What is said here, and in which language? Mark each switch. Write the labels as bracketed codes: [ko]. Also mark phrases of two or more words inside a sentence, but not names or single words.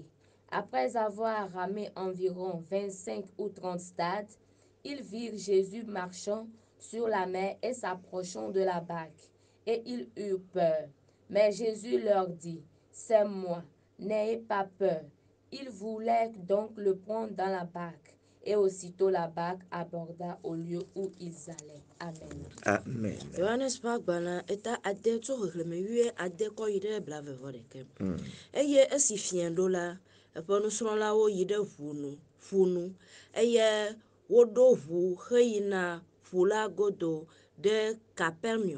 [fr] Après avoir ramé environ 25 ou 30 stades, ils virent Jésus marchant sur la mer et s'approchant de la barque, et ils eurent peur. Mais Jésus leur dit, « C'est moi, n'ayez pas peur. » Ils voulaient donc le prendre dans la barque, et aussitôt la barque aborda au lieu où ils allaient. Amen. Amen. [ee] Yohanes ƒe agbalẽ eta ade tso xexlẽme 11 kɔ yi ɖe 21. Eye esi fiẽ ɖo la, eƒe nusrɔ̃lawo yi ɖe ƒu nu, eye woɖo ʋu heyina ƒu la godo ɖe Capernaum.